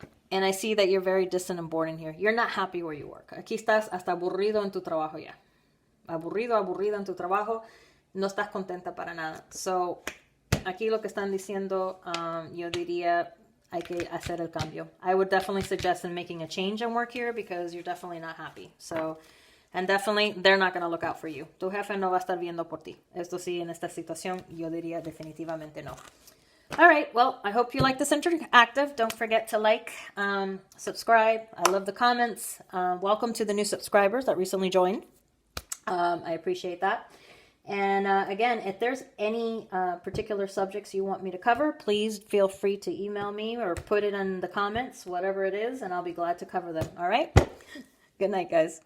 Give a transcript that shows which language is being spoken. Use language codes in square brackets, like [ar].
[en] And I see that you're very distant and bored in here. You're not happy where you work. [es] Aquí estás hasta aburrido en tu trabajo ya. Aburrido en tu trabajo. No estás contenta para nada. So, aquí lo que están diciendo, yo diría, hay que hacer el cambio. [en] I would definitely suggest in making a change in work here because you're definitely not happy. So, and definitely, they're not going to look out for you. [es] Tu jefe no va a estar viendo por ti. Esto sí, en esta situación, yo diría definitivamente no. [en] All right, well, I hope you like this interactive. Don't forget to like, subscribe. I love the comments. Welcome to the new subscribers that recently joined. I appreciate that. And again, if there's any particular subjects you want me to cover, please feel free to email me or put it in the comments, whatever it is, and I'll be glad to cover them. All right? Good night, guys.